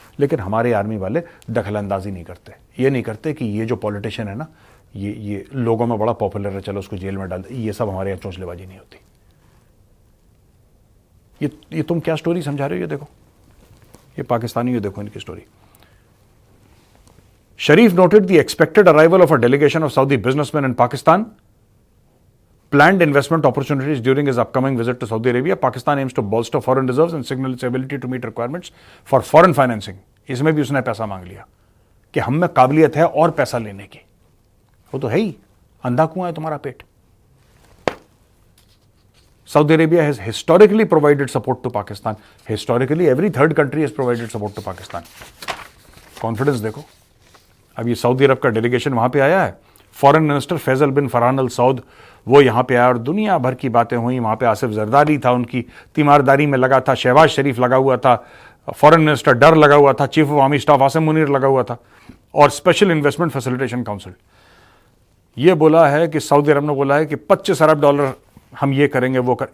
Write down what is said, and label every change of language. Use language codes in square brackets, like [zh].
[hi] लेकिन हमारे आर्मी वाले दखल अंदाजी नहीं करते। ये नहीं करते कि ये जो पॉलिटिशियन है ना, ये लोगों में बड़ा पॉपुलर है, चलो उसको जेल में डाल दे। ये सब हमारे यहां चोंचलेबाजी नहीं होती। ये तुम क्या स्टोरी समझा रहे हो? ये देखो, ये पाकिस्तानी, ये देखो इनकी story. [en] Sharif noted the expected arrival of a delegation of Saudi businessmen in Pakistan, planned investment opportunities during his upcoming visit to Saudi Arabia. Pakistan aims to bolster foreign reserves and signal its ability to meet requirements for foreign financing. [hi] इसमें भी उसने पैसा मांग लिया कि हम में काबिलियत है और पैसा लेने की। वो तो है ही, अंधा कुआं है तुम्हारा पेट। [en] Saudi Arabia has historically provided support to Pakistan. Historically, every third country has provided support to Pakistan. [hi] Confidence देखो। अब ये सऊदी अरब का डेलीगेशन वहां पे आया है, फॉरेन मिनिस्टर फैजल बिन फरहान अल सऊद वो यहां पे आया और दुनिया भर की बातें हुई। वहां पे आसिफ जरदारी था, उनकी तीमारदारी में लगा था, शहबाज शरीफ लगा हुआ था, फॉरेन मिनिस्टर डर लगा हुआ था, chief of army staff Asim Munir लगा हुआ था, और स्पेशल इन्वेस्टमेंट फैसिलिटेशन काउंसिल ये बोला है कि सऊदी अरब ने बोला है कि $25 अरब हम ये करेंगे वो कर।